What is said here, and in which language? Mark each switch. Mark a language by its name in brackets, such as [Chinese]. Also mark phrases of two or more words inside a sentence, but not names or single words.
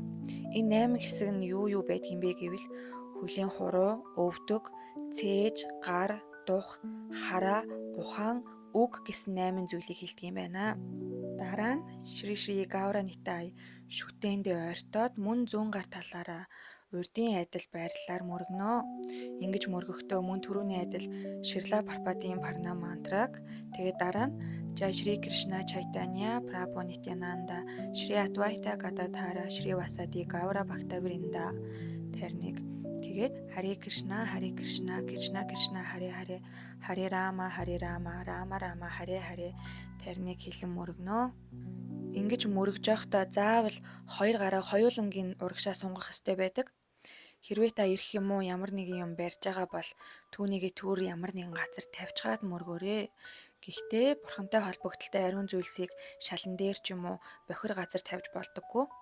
[Mongolian] Энэ 8 хэсэг нь юу байдг юм бэ гэвэл хөлийн хуруу, өвдөг, цээж, гар, дух, хараа, ухаан, үг гэсэн 8 зүйлийг хэлдэг юм байна. Дараа нь Шри Гавра Нитай шүтээндээ ойртоод мөн зүүн гар талаараа урдын айдал байрлалаар мөргөнө. Ингэж мөргөхдөө мөн түрүүний айдал Ширла Парпадын Парна мантраг тэгээд дараа нь [Sanskrit] जय श्री कृष्ण चैतन्य प्रभु नित्यानन्द श्री अद्वैत गदाधर श्री वासादि गौर भक्तवृन्द [Mongolian] тэрнийг тэгээд [Sanskrit] हरे कृष्ण कृष्ण कृष्ण हरे हरे हरे राम राम राम हरे हरे [Mongolian] тэрнийг хэлэн мөргөнө. Ингэж мөргөж явахдаа заавал хоёр гараа хоёулангийн урагшаа сунгах ёстой байдаг. Хэрвээ та ирэх юм уу ямар нэгэн юм барьж байгаа бол түүнийг түр ямар нэгэн газар тавьчихад мөргөөрэй. Гэхдээ бурхантай холбогдолтой ариун зүйлсийг шалан дээр ч юм уу бохир газар тавьж болдоггүй.